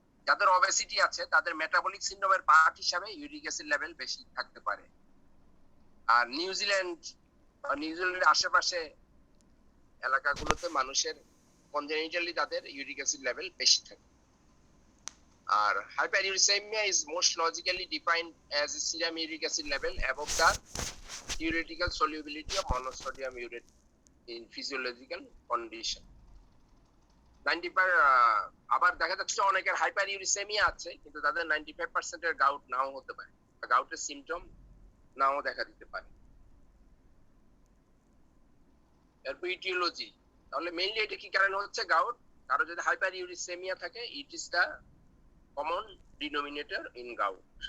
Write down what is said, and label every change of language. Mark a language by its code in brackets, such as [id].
[bn] যাদের অবেসিটি আছে তাদের মেটাবলিক সিনড্রোমের পার্ট হিসাবে ইউরিক অ্যাসিড লেভেল বেশি থাকতে পারে। আর নিউজিল্যান্ডের আশেপাশে এলাকাগুলোতে মানুষের কনজেনিটালি তাদের ইউরিক অ্যাসিড লেভেল বেশি থাকে। [en] আর hyperuricemia is most logically defined as a serum uric acid level above the theoretical solubility of monosodium urate in physiological condition. [bn] 95 আবার দেখা যাচ্ছে অনেকের হাইপারইউরিসেমিয়া আছে কিন্তু তাদের 95% এর গাউট নাও হতে পারে, গাউটের সিম্পটম নাও দেখা দিতে পারে। এরপর ইটিওলজি, তাহলে মেইনলি এটা কি কারণে হচ্ছে গাউট? কারো যদি হাইপারইউরিসেমিয়া থাকে, [en] It is the common denominator in gout.